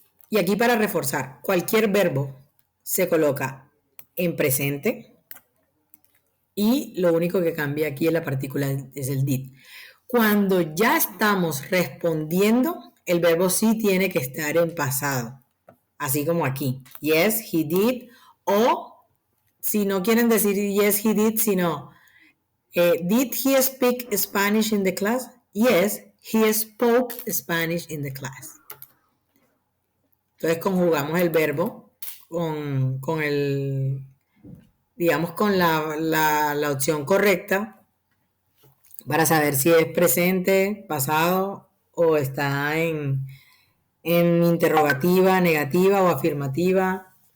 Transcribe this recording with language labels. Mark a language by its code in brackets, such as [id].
[es] Y aquí para reforzar, cualquier verbo se coloca en presente y lo único que cambia aquí en la partícula es el did. Cuando ya estamos respondiendo, el verbo sí tiene que estar en pasado, así como aquí. [en] Yes, he did. [es] O si no quieren decir [en] yes, he did, [es] sino [en] did he speak Spanish in the class? Yes, he spoke Spanish in the class. [es] Entonces conjugamos el verbo con el, digamos, con la opción correcta para saber si es presente, pasado o está en interrogativa, negativa o afirmativa.